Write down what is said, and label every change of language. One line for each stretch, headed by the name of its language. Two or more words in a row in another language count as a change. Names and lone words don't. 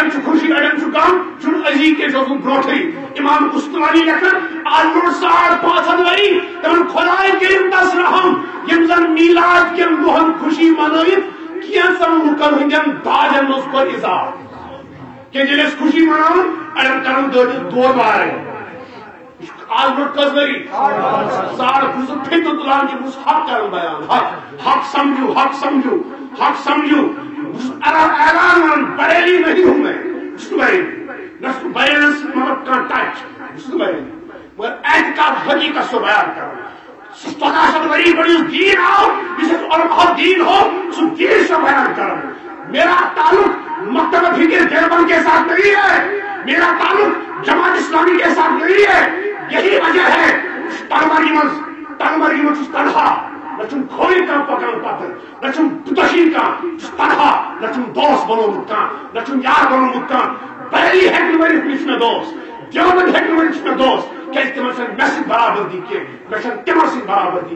Kashmiri: چھُ خوشی اڑٮ۪ن چھُ غم چھُنہٕ أزی کینٛہہ چھُ اوسمُت برونٛٹھٕے امام قسطلانی لیکھان آز برونٛٹھ 550 ؤری دپان خدائے کریم تس رحم یِم زن میلاد کٮ۪ن دۄہن خوشی منٲیِتھ کینٛژن لُکن ہٕنٛدٮ۪ن دادٮ۪ن منٛز کوٚر اضافہٕ کیٛازِ ییٚلہِ أسۍ خوشی مناوان اڑٮ۪ن کران دود وارے آز برونٛٹھ کٔژ ؤری 550 پھِتہٕ تُلان کہِ بہٕ چھُس حق کران بیان حق سمجھو بہٕ چھُس اعلان ونان
Urdu: بریلی نہیں ہوں میں
Kashmiri: بہٕ چھُس نہٕ بریلی نہ چھُس بیانس سۭتۍ مطلب کانٛہہ ٹچ بہٕ چھُس نہٕ بریلی مگر اعتقاد حقیقت سُہ بیان کران 1400 ؤری پر یُس دین آو یُس اَسہِ علماء دین ہو سُہ دین سے بیان کران
Urdu: میرا تعلق مکتب فکر دیوبند کے ساتھ نہیں ہے میرا تعلق جماعت اسلامی کے ساتھ نہیں ہے یہی وجہ ہے
Kashmiri: تنگمرگی منٛز چھُس تنہا نہ چھُم کھوٚرِ کانٛہہ پکان پتہٕ نہ چھُم دُتشی کانٛہہ چھُس تنہا نہ چھُم دوس بنومُت کانٛہہ نہ چھُم یار بنومُت کانٛہہ بریلی ہیٚکہِ نہٕ ؤنِتھ مےٚ چھُ مےٚ دوس دیوبند ہیٚکہِ نہٕ ؤنِتھ چھُ مےٚ دوس کیٛازِ تِمن چھنہٕ مےٚ سۭتۍ برابردی کینٛہہ مےٚ چھنہٕ تِمن سۭتۍ برابردی